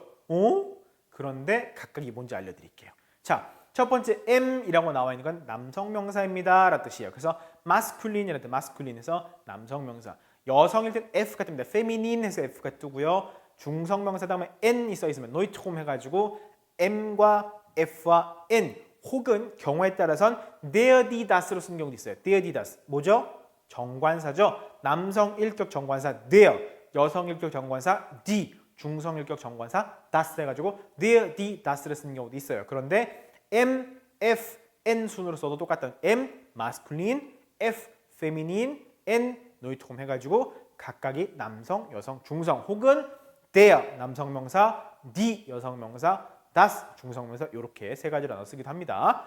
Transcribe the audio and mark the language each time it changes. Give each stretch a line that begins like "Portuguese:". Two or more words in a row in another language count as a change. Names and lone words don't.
Korean: 그런데 각각이 뭔지 알려드릴게요. 자, 첫 번째 M이라고 나와 있는 건 남성 명사입니다 라는 뜻이에요. 그래서 masculine이라는 뜻, masculine에서 남성 명사. 여성일 땐 F가 뜹니다. feminine에서 F가 뜨고요. 중성 명사 다음에 N이 써 있으면 neutroum 해가지고 M과 F와 N 혹은 경우에 따라선
German: der, die,
Korean: das로 쓰는 경우도 있어요.
German: der, die, das.
Korean: 뭐죠? 정관사죠. 남성 일격 정관사 der, 여성 일격 정관사 die, 중성 일격 정관사 das 해가지고
German: der, die,
Korean: das를 쓰는 경우도 있어요. 그런데 M, F, N 순으로 써도 똑같은 M, masculine, F, feminine, N, neutroum 해가지고 각각이 남성, 여성, 중성 혹은 der, 남성 명사, die, 여성 명사, das, 중성 명사 이렇게 세 가지로 나눠 쓰기도 합니다.